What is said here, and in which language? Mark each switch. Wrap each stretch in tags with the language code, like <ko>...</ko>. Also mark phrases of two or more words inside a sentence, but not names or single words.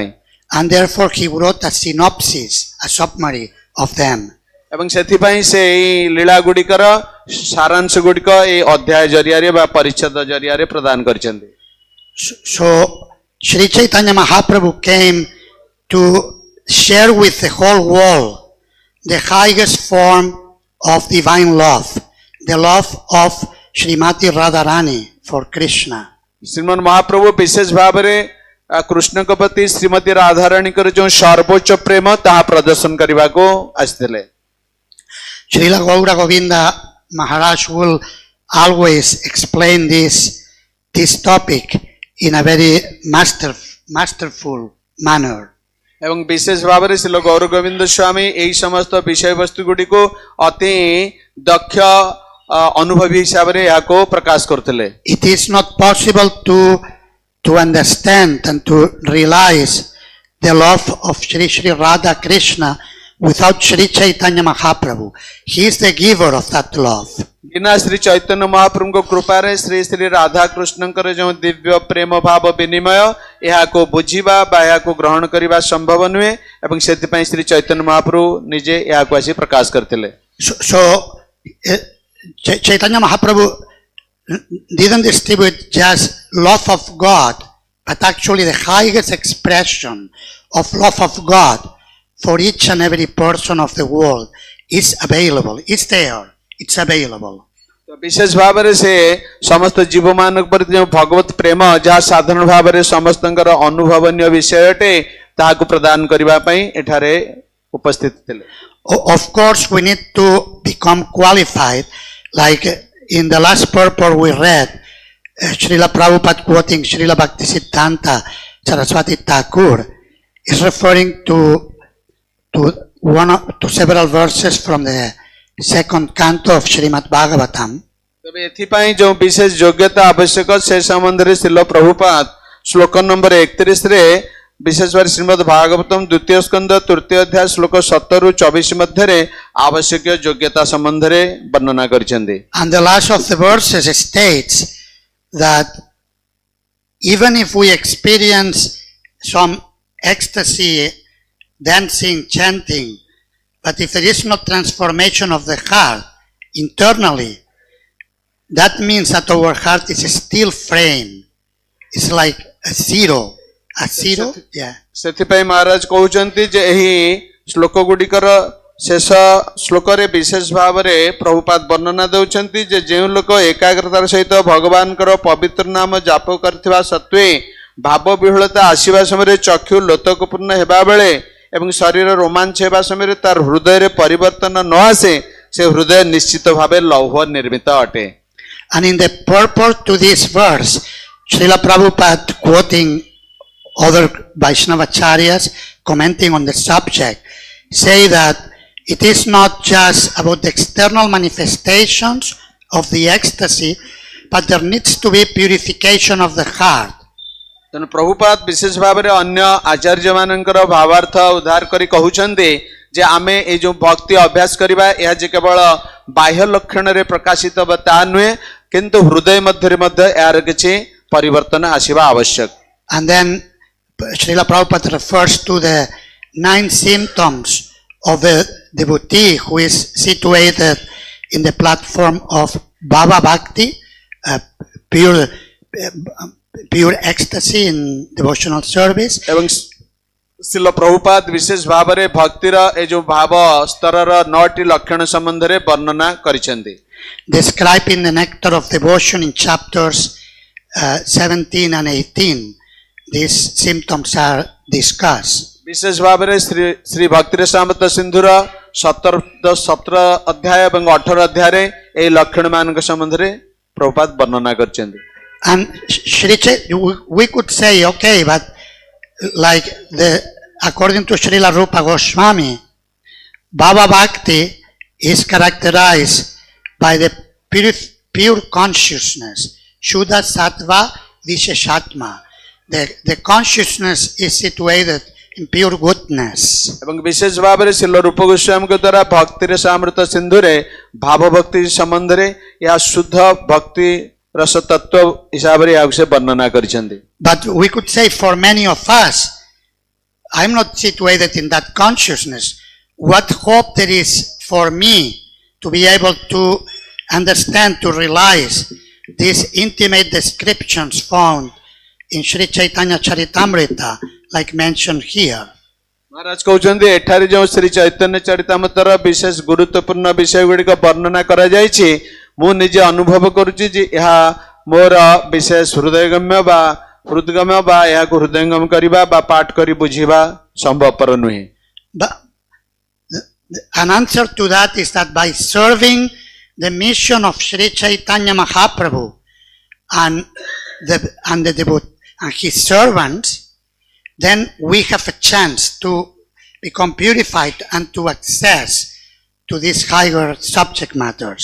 <en>And therefore he wrote a synopsis, a summary of them.</en> <or>ଏବଂ ସେଥିପାଇଁ ସେ ଏହି ଲୀଳା ଗୁଡ଼ିକର ସାରାଂଶ ଗୁଡ଼ିକ ଏହି ଅଧ୍ୟାୟ ଜରିଆରେ ବା ପରିଚ୍ଛେଦ ଜରିଆରେ ପ୍ରଦାନ କରିଛନ୍ତି.</or> <en>So Sri Chaitanya Mahaprabhu came to share with the whole world the highest form of divine love, the love of Srimati Radharani for Krishna.</en> <or>ଶ୍ରୀମନ୍ ମହାପ୍ରଭୁ ବିଶେଷ ଭାବରେ କୃଷ୍ଣଙ୍କ ପ୍ରତି ଶ୍ରୀମତୀ ରାଧାରାଣୀଙ୍କର ଯେଉଁ ସର୍ବୋଚ୍ଚ ପ୍ରେମ ତାହା ପ୍ରଦର୍ଶନ କରିବାକୁ ଆସିଥିଲେ.</or> <en>Srila Gaura Govinda Maharaj will always explain this topic in a very masterful manner.</en> <or>ଏବଂ ବିଶେଷ ଭାବରେ ଶ୍ରୀ ଗୌର ଗୋବିନ୍ଦ ସ୍ୱାମୀ ଏହି ସମସ୍ତ ବିଷୟବସ୍ତୁ ଗୁଡ଼ିକୁ ଅତି ଦକ୍ଷ ଅନୁଭବୀ ହିସାବରେ ଏହାକୁ ପ୍ରକାଶ କରୁଥିଲେ.</or> <en>It is not possible to understand and to realize the love of Sri Radha Krishna without Sri Chaitanya Mahaprabhu. He is the giver of that love.</en> <or>ବିନା ଶ୍ରୀ ଚୈତନ୍ୟ ମହାପ୍ରଭୁଙ୍କ କୃପାରେ ଶ୍ରୀ ଶ୍ରୀ ରାଧା କୃଷ୍ଣଙ୍କର ଯେଉଁ ଦିବ୍ୟ ପ୍ରେମ ଭାବ ବିନିମୟ ଏହାକୁ ବୁଝିବା ବା ଏହାକୁ ଗ୍ରହଣ କରିବା ସମ୍ଭବ ନୁହେଁ ଏବଂ ସେଥିପାଇଁ ଶ୍ରୀ ଚୈତନ୍ୟ ମହାପ୍ରଭୁ ନିଜେ ଏହାକୁ ଆସି ପ୍ରକାଶ କରିଥିଲେ.</or> <en>So Chaitanya Mahaprabhu didn't distribute just love of God, but actually the highest expression of love of God for each and every person of the world is available. It's there. It's available.</en> <or>ବିଶେଷ ଭାବରେ ସେ ସମସ୍ତ ଜୀବମାନଙ୍କ ପ୍ରତି ଯେଉଁ ଭଗବତ ପ୍ରେମ ଯାହା ସାଧାରଣ ଭାବରେ ସମସ୍ତଙ୍କର ଅନୁଭବନୀୟ ବିଷୟ ଅଟେ ତାହାକୁ ପ୍ରଦାନ କରିବା ପାଇଁ ଏଠାରେ ଉପସ୍ଥିତ ଥିଲେ.</or> <en>Of course, we need to become qualified. Like in the last purport we read, Srila Prabhupada quoting Srila Bhaktisiddhanta Saraswati Thakur is referring to several verses from the second canto of Srimad Bhagavatam.</en> <or>ତେବେ ଏଥିପାଇଁ ଯେଉଁ ବିଶେଷ ଯୋଗ୍ୟତା ଆବଶ୍ୟକ ସେ ସମ୍ବନ୍ଧରେ ଶ୍ରୀଲ ପ୍ରଭୁପାଦ ଶ୍ଲୋକ ନମ୍ବର 31 ରେ ବିଶେଷ ଭାବରେ ଶ୍ରୀମଦ୍ ଭାଗବତମ୍ ଦ୍ୱିତୀୟ ସ୍କନ୍ଧ ତୃତୀୟ ଅଧ୍ୟାୟ ଶ୍ଲୋକ 17 ରୁ 24 ମଧ୍ୟରେ ଆବଶ୍ୟକ ଯୋଗ୍ୟତା ସମ୍ବନ୍ଧରେ ବର୍ଣ୍ଣନା କରିଛନ୍ତି.</or> <en>And the last of the verses states that even if we experience some ecstasy, dancing, chanting, but if there is no transformation of the heart internally, that means that our heart is still framed. It's like a zero. A zero? Yeah.</en> <or>ସେଥିପାଇଁ ମହାରାଜ କହୁଛନ୍ତି ଯେ ଏହି ଶ୍ଲୋକ ଗୁଡ଼ିକର ଶେଷ ଶ୍ଲୋକରେ ବିଶେଷ ଭାବରେ ପ୍ରଭୁପାଦ ବର୍ଣ୍ଣନା ଦେଉଛନ୍ତି ଯେ ଯେଉଁ ଲୋକ ଏକାଗ୍ରତାର ସହିତ ଭଗବାନଙ୍କର ପବିତ୍ର ନାମ ଜାପ କରିଥିବା ସତ୍ତ୍ୱେ ଭାବ ବିହ୍ୱଳତା ଆସିବା ସମୟରେ ଚକ୍ଷୁ ଲୋତକପୂର୍ଣ୍ଣ ହେବା ବେଳେ ଏବଂ ଶରୀର ରୋମାଞ୍ଚ ହେବା ସମୟରେ ତାର ହୃଦୟରେ ପରିବର୍ତ୍ତନ ନ ଆସେ ସେ ହୃଦୟ ନିଶ୍ଚିତ ଭାବେ ଲୌହ ନିର୍ମିତ ଅଟେ.</or> <en>And in the purport to this verse, Srila Prabhupada quoting other Vaishnavacharyas commenting on the subject say that it is not just about the external manifestations of the ecstasy, but there needs to be purification of the heart.</en> <or>ତେଣୁ ପ୍ରଭୁପାଦ ବିଶେଷ ଭାବରେ ଅନ୍ୟ ଆଚାର୍ଯ୍ୟ ମାନଙ୍କର ଭାବାର୍ଥ ଉଦ୍ଧାର କରି କହୁଛନ୍ତି ଯେ ଆମେ ଏଇ ଯୋଉ ଭକ୍ତି ଅଭ୍ୟାସ କରିବା ଏହା ଯେ କେବଳ ବାହ୍ୟ ଲକ୍ଷଣରେ ପ୍ରକାଶିତ ବା ତାହା ନୁହେଁ କିନ୍ତୁ ହୃଦୟ ମଧ୍ୟରେ ମଧ୍ୟ ଏହାର କିଛି ପରିବର୍ତ୍ତନ ଆସିବା ଆବଶ୍ୟକ.</or> <en>And then Srila Prabhupada refers to the 9 symptoms of a devotee who is situated in the platform of</en> <sa>भाव भक्ति,</sa> <en>pure ecstasy in devotional service.</en> <or>ଏବଂ ଶିଲ ପ୍ରଭୁପାଦ ବିଶେଷ ଭାବରେ ଭକ୍ତିର ଏ ଯୋଉ ଭାବ ସ୍ତରର 9ଟି ଲକ୍ଷଣ ସମ୍ବନ୍ଧରେ ବର୍ଣ୍ଣନା କରିଛନ୍ତି.</or> <en>Describing the nectar of devotion in chapters 17 and 18, these symptoms are discussed.</en> <or>ବିଶେଷ ଭାବରେ ଶ୍ରୀ ଭକ୍ତିର ସାମତ ସିନ୍ଧୁର 17 ଅଧ୍ୟାୟ ଏବଂ 18 ଅଧ୍ୟାୟରେ ଏହି ଲକ୍ଷଣ ମାନଙ୍କ ସମ୍ବନ୍ଧରେ ପ୍ରଭୁପାଦ ବର୍ଣ୍ଣନା କରିଛନ୍ତି.</or> <en>And we could say, okay, but like according to Srila Rupa Goswami,</en> <sa>भाव भक्ति</sa> <en>is characterized by the pure consciousness,</en> <sa>शुद्ध सत्त्व विशेषात्मा.</sa> <en>The consciousness is situated in pure goodness.</en> <or>ଏବଂ ବିଶେଷ ଭାବରେ ଶିଲ ରୂପ ଗୋସ୍ୱାମୀଙ୍କ ଦ୍ୱାରା ଭକ୍ତିର ସାମୃତ ସିନ୍ଧୁରେ ଭାବ ଭକ୍ତି ସମ୍ବନ୍ଧରେ ଏହା ଶୁଦ୍ଧ ଭକ୍ତି ରସ ତତ୍ତ୍ୱ ହିସାବରେ ଏହାକୁ ସେ ବର୍ଣ୍ଣନା କରିଛନ୍ତି.</or> <en>But we could say for many of us, I'm not situated in that consciousness. What hope there is for me to be able to understand, to realize these intimate descriptions found in Sri Caitanya Caritamrita, like mentioned here.</en> <or>ମହାରାଜ କହୁଛନ୍ତି ଏଠାରେ ଯେଉଁ ଶ୍ରୀ ଚୈତନ୍ୟ ଚରିତାମୃତର ବିଶେଷ ଗୁରୁତ୍ୱପୂର୍ଣ୍ଣ ବିଷୟ ଗୁଡ଼ିକ ବର୍ଣ୍ଣନା କରାଯାଇଛି ମୁଁ ନିଜେ ଅନୁଭବ କରୁଛି ଯେ ଏହା ମୋର ବିଶେଷ ହୃଦୟଗମ୍ୟ ବା ହୃଦଗମ୍ୟ ବା ଏହାକୁ ହୃଦୟଙ୍ଗମ କରିବା ବା ପାଠ କରି ବୁଝିବା ସମ୍ଭବପର ନୁହେଁ.</or> <en>But an answer to that is that by serving the mission of Sri Caitanya Mahaprabhu and his servants, then we have a chance to become purified and to access to these higher subject matters.</en>